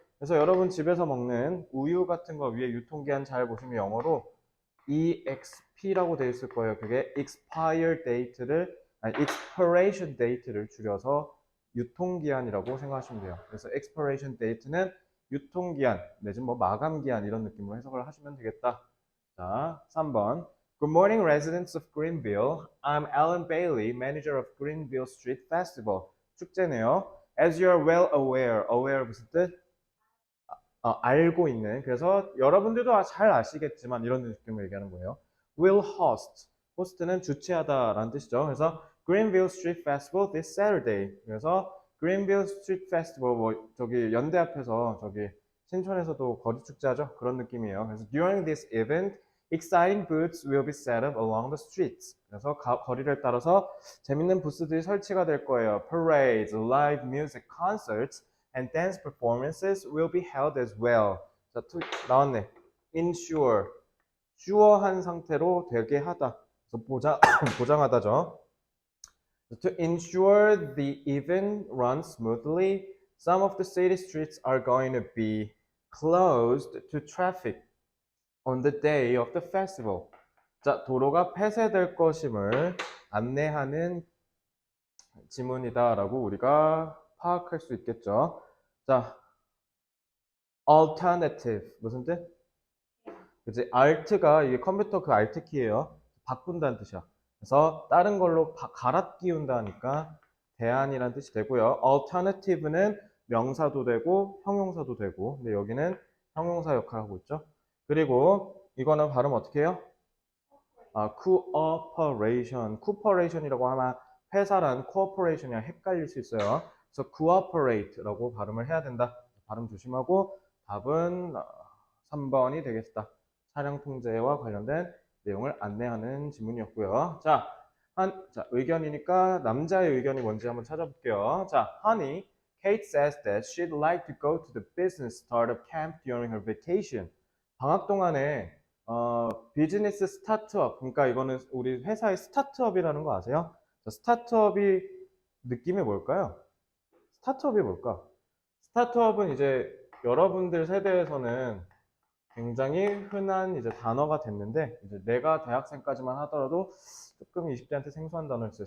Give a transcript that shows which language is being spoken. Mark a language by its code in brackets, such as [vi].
[ko] 그래서 여러분 집에서 먹는 우유 같은 거 위에 유통기한 잘 보시면 영어로 EXP라고 되어 있을 거예요. 그게 expiration date를 줄여서 유통기한이라고 생각하시면 돼요. 그래서 expiration date는 유통기한 내지는 뭐 마감기한 이런 느낌으로 해석을 하시면 되겠다. 자, 3번. [en] Good morning, residents of Greenville. I'm Alan Bailey, manager of Greenville Street Festival. [ko] 축제네요. [en] As you are well aware [ko] 무슨 뜻? 알고 있는. 그래서 여러분들도 잘 아시겠지만 이런 느낌을 얘기하는 거예요. [en] Will host는 [ko] 주최하다라는 뜻이죠. 그래서 [en] Greenville Street Festival this Saturday. [ko] 그래서 Greenville Street Festival 뭐 저기 연대 앞에서 저기 신촌에서도 거리 축제하죠. 그런 느낌이에요. 그래서 [en] during this event, exciting booths will be set up along the streets. [ko] 그래서 거리를 따라서 재밌는 부스들이 설치가 될 거예요. [en] Parades, live music, concerts, and dance performances will be held as well. [ko] 자, 나왔네. ensure. sure한 상태로 되게 하다. 그래서 보장하다죠. [en] To ensure the event runs smoothly, some of the city streets are going to be closed to traffic on the day of the festival. [ko] 자, 도로가 폐쇄될 것임을 안내하는 지문이다라고 우리가 파악할 수 있겠죠. 자, alternative 무슨 뜻? 그치? alt가 이게 컴퓨터 그 alt 키예요. 바꾼다는 뜻이야. 그래서 다른 걸로 갈아 끼운다니까 대안이란 뜻이 되고요. alternative는 명사도 되고 형용사도 되고, 근데 여기는 형용사 역할을 하고 있죠. 그리고 이거는 발음 어떻게 해요? cooperation. cooperation이라고 하면 회사란 cooperation이랑 헷갈릴 수 있어요. 그래서 cooperate라고 발음을 해야 된다. 발음 조심하고 답은 3번이 되겠다. 차량 통제와 관련된 내용을 안내하는 지문이었고요. 자, 의견이니까 남자의 의견이 뭔지 한번 찾아볼게요. [en] 자, Honey, Kate says that she'd like to go to the business startup camp during her vacation. [ko] 방학 동안에 비즈니스 스타트업, 그러니까 이거는 우리 회사의 스타트업이라는 거 아세요? 스타트업이 느낌이 뭘까요? 스타트업이 뭘까? 스타트업은 이제 여러분들 세대에서는 굉장히 흔한 이제 단어가 됐는데, 이제 내가 대학생까지만 하더라도 조금 20대한테 생소한 단어였어요.